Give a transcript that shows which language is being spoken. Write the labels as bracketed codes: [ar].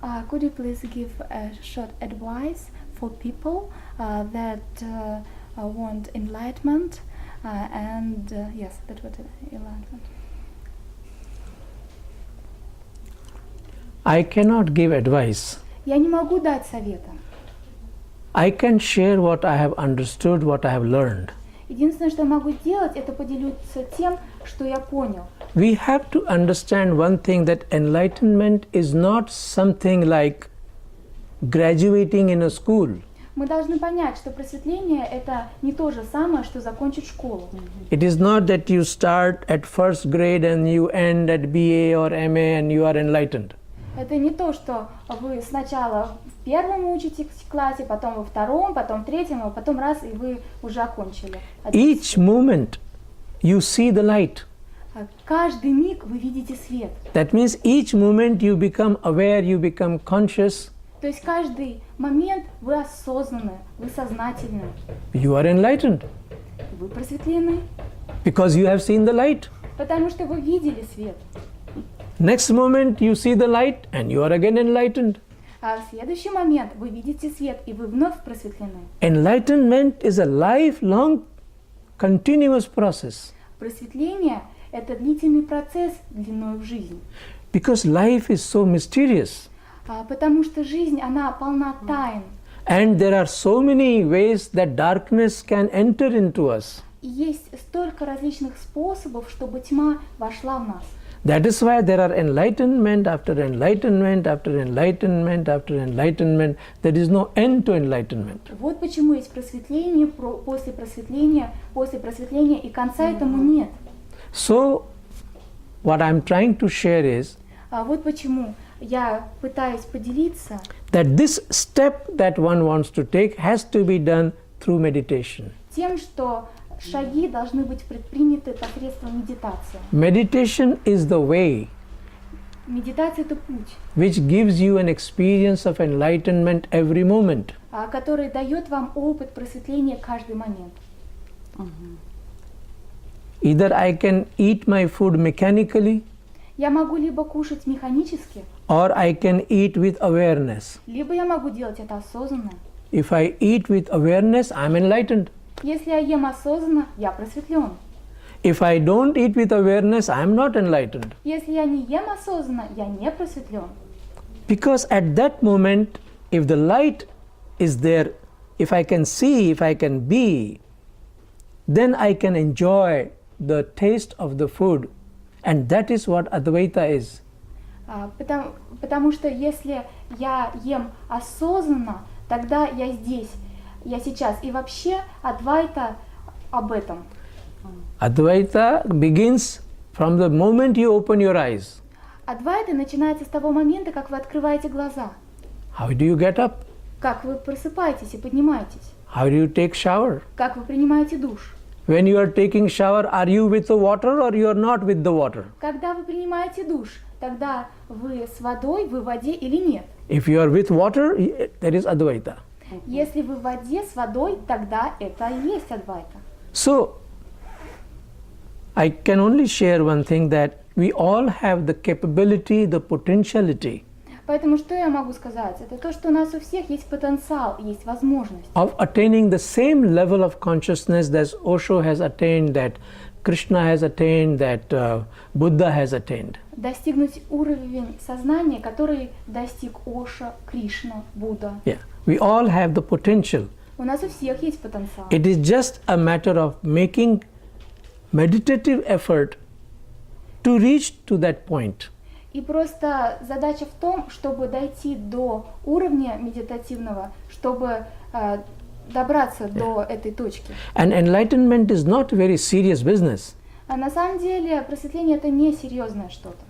[en] Could you please give a short advice for people that want enlightenment and yes, that what enlightenment. I cannot give advice. [ru] Я не могу дать совета. [en] I can share what I have understood, what I have learned. [ru] Единственное, что я могу сделать, это поделиться тем, что я понял. [en] We have to understand one thing, that enlightenment is not something like graduating in a school. [ru] Мы должны понять, что просветление – это не то же самое, что закончить школу. [en] It is not that you start at first grade and you end at BA or MA and you are enlightened. [ru] Это не то, что вы сначала в первом учите классе, потом во втором, потом в третьем, а потом раз, и вы уже окончили. [en] Each moment you see the light. [ru] Каждый миг вы видите свет. [en] That means each moment you become aware, you become conscious, [ru] То есть каждый момент вы осознанны, вы сознательны, [en] you are enlightened [ru] вы просветлены, [en] because you have seen the light. [ru] потому что вы видели свет. [en] Next moment you see the light and you are again enlightened. [ru] А в следующий момент вы видите свет, и вы вновь просветлены. [en] Enlightenment is a lifelong, continuous process [ru] Просветление – это длительный процесс длиной в жизнь. [en] because life is so mysterious [ru] Потому что жизнь, она полна тайн. [en] and there are so many ways that darkness can enter into us. [ru] И есть столько различных способов, чтобы тьма вошла в нас. [en] That is why there are enlightenment after enlightenment after enlightenment after enlightenment. There is no end to enlightenment. [ru] Вот почему есть просветление, после просветления, и конца этому нет. [en] So, what I'm trying to share is [ru] Вот почему я пытаюсь поделиться, [en] that this step that one wants to take has to be done through meditation. [ru] тем, что шаги должны быть предприняты посредством медитации. [en] Meditation is the way [ru] Медитация – это путь, [en] which gives you an experience of enlightenment every moment. [ru] который дает вам опыт просветления каждый момент. [en] Either I can eat my food mechanically [ru] Я могу либо кушать механически, [en] or I can eat with awareness. [ru] либо я могу делать это осознанно. [en] If I eat with awareness, I'm enlightened. [ru] Если я ем осознанно, я просветлен. [en] If I don't eat with awareness, I'm not enlightened. [ru] Если я не ем осознанно, я не просветлен. [en] Because at that moment, if the light is there, if I can see, if I can be, then I can enjoy the taste of the food. And that is what Advaita is. [ru] Потому что если я ем осознанно, тогда я здесь, я сейчас. И вообще Адвайта об этом. [en] Advaita begins from the moment you open your eyes. [ru] Адвайта начинается с того момента, как вы открываете глаза. [en] How do you get up? [ru] Как вы просыпаетесь и поднимаетесь. [en] How do you take shower? [ru] Как вы принимаете душ. [en] When you are taking shower, are you with the water or you are not with the water? [ru] Когда вы принимаете душ, тогда вы с водой, вы в воде или нет. [en] If you are with water, there is Advaita. [ru] Если вы в воде с водой, тогда это и есть Адвайта. [en] So, I can only share one thing, that we all have the capability, the potentiality [ru] Поэтому что я могу сказать? Это то, что у нас у всех есть потенциал, есть возможность. [en] of attaining the same level of consciousness that Osho has attained, that Krishna has attained, that Buddha has attained. [ru] Достигнуть уровень сознания, который достиг Оша, Кришна, Будда. [en] Yeah, we all have the potential. [ru] У нас у всех есть потенциал. [en] It is just a matter of making meditative effort to reach to that point. [ru] И просто задача в том, чтобы дойти до уровня медитативного, чтобы добраться до этой точки. [en] And enlightenment is not very serious business. [ru] А на самом деле просветление это не серьезное что-то.